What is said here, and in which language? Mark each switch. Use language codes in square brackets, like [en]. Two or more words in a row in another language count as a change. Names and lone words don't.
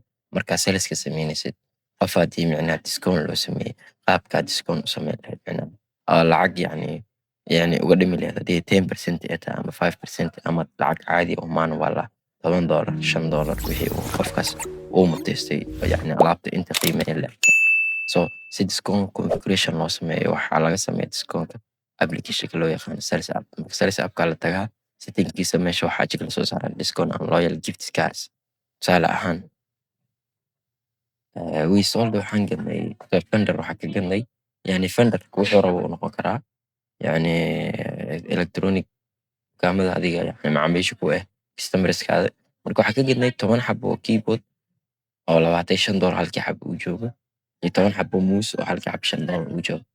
[so] Markaa saleska sameynaysid qof haddii micnaha discount loo sameeyey qaabkaa discount u sameyn lahayd micnaha lacag yani uga dhimi lahayd haddii 10% ay tahay ama 5% ama lacag caadi oo manual ah $10 $5 wixii uu qofkaas uu mutaystay yani alaabta inta qiimeyn leh. So si [en] discount configuration [so] loo sameeyo waxaa laga sameeyaa discountka applicationka loo yaqaano [en] sales app. [so] Marka sales appka la tagaa settingkiisa meesha waxaa jira lasoo saaraa [en] discount and loyal gift cards. [so] Tusaale ahaan [en] we sold [so] waxaan gadnay vendor waxaa ka gadnay yani vendor wuxuu rabo uu noqon karaa yani electronic dukaamada adiga yani macaamiisha ku customerskaada. Marka waxaa ka gadnay 10 xabo oo keyboard oo $25 halkii xabo uu joogo iyo 10 xabo mouse oo halkii xabo $5 uu joogo.